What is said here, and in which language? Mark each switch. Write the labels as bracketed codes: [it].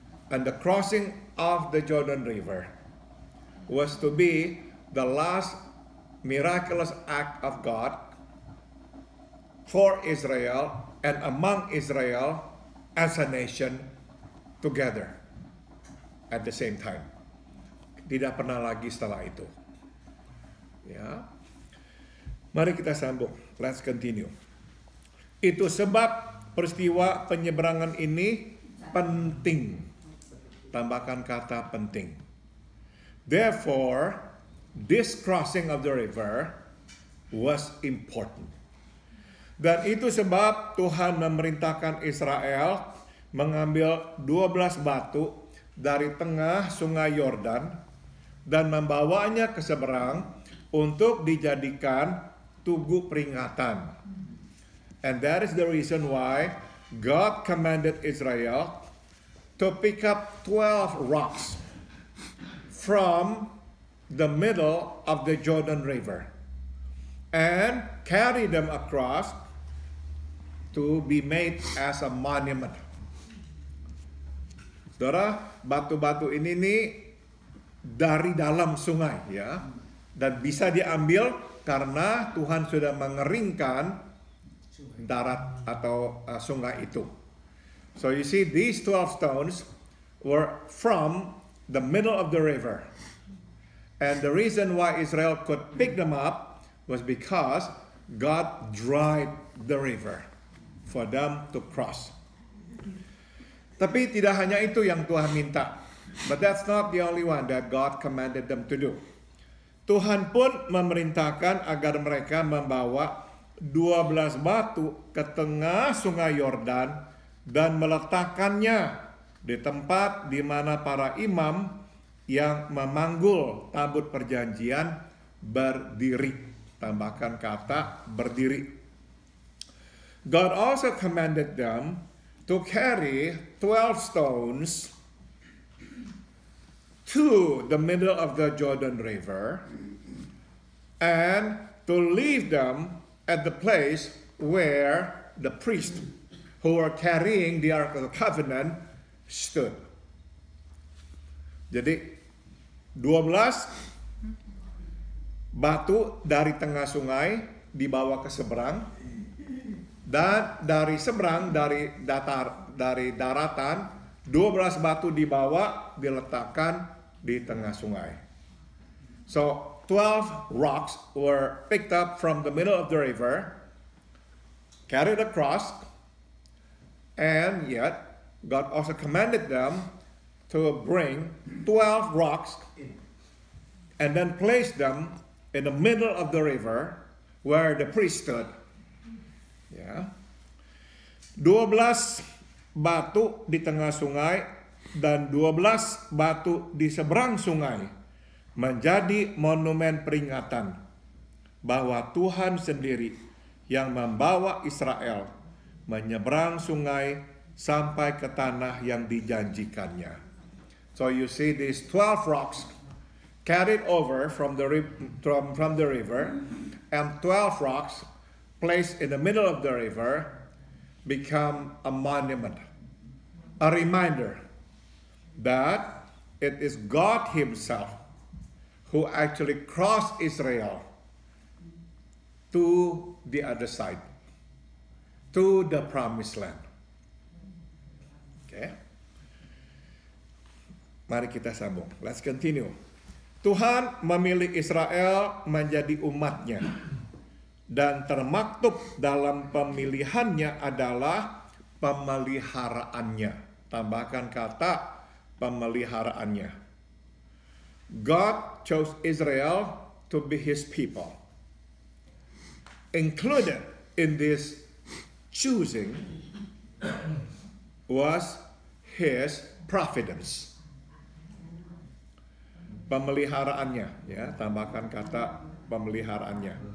[en] And the crossing of the Jordan River was to be the last miraculous act of God for Israel and among Israel as a nation together at the same time. [id] Tidak pernah lagi setelah itu. Ya. Mari kita sambung. [en] Let's continue. [id] Itu sebab peristiwa penyeberangan ini penting. Tambahkan kata penting. [en] Therefore, this crossing of the river was important. [id] Dan itu sebab Tuhan memerintahkan Israel mengambil 12 batu dari tengah Sungai Yordan dan membawanya ke seberang untuk dijadikan tugu peringatan. [en] And that is the reason why God commanded Israel to pick up 12 rocks from the middle of the Jordan River and carry them across to be made as a monument. [id] Saudara, batu-batu ini nih dari dalam sungai ya, dan bisa diambil karena Tuhan sudah mengeringkan darat atau sungai itu. [en] So you see, these 12 stones were from the middle of the river. And the reason why Israel could pick them up was because God dried the river for them to cross. [id] Tapi tidak hanya itu yang Tuhan minta. [en] But that's not the only one that God commanded them to do. [id] Tuhan pun memerintahkan agar mereka membawa 12 batu ke tengah Sungai Yordan dan meletakkannya di tempat di mana para imam yang memanggul tabut perjanjian berdiri. Tambahkan kata berdiri. [en] God also commanded them to carry 12 stones to the middle of the Jordan River and to leave them at the place where the priest who were carrying the Ark of the Covenant stood. [id] Jadi 12 batu dari tengah sungai dibawa ke seberang, dan dari seberang dari daratan 12 batu dibawa diletakkan di tengah sungai. [en] So 12 rocks were picked up from the middle of the river, carried across, and yet God also commanded them to bring 12 rocks and then place them in the middle of the river where the priest stood. [id] Ya. 12 batu di tengah sungai dan 12 batu di seberang sungai menjadi monumen peringatan bahwa Tuhan sendiri yang membawa Israel menyeberang sungai sampai ke tanah yang dijanjikannya. [en] So you see these 12 rocks carried over from the river, and 12 rocks placed in the middle of the river become a monument, a reminder that it is God Himself who actually crossed Israel to the other side, to the promised land. [id] Mari kita sambung. [en] Let's continue. [id] Tuhan memilih Israel menjadi umatnya. Dan termaktub dalam pemilihannya adalah pemeliharaannya. Tambahkan kata pemeliharaannya. [en] God chose Israel to be his people. Included in this choosing was his providence. [id] Pemeliharaannya, ya, tambahkan kata pemeliharaannya.